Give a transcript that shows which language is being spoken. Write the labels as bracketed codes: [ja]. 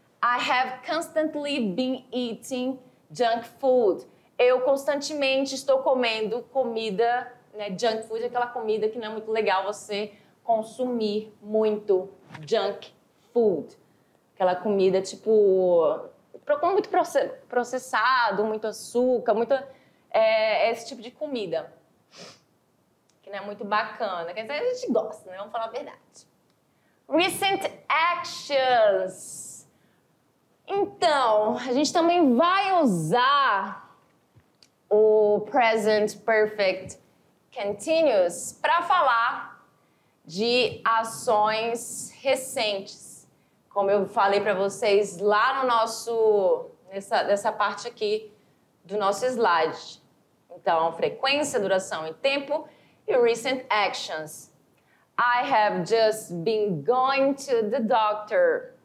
[en] I have constantly been eating junk food. [pt] Eu constantemente estou comendo comida, né? Junk food é aquela comida que não é muito legal você consumir muito. Junk food. Aquela comida tipo muito processado, muito açúcar, esse tipo de comida. Que não é muito bacana. Quer dizer, a gente gosta, né? Vamos falar a verdade. [en] Recent actions. [pt] Então, a gente também vai usar o Present Perfect Continuous para falar de ações recentes. Como eu falei para vocês lá no nessa parte aqui do nosso slide. Então, frequência, duração e tempo e [en] recent actions. I have just been going to the doctor.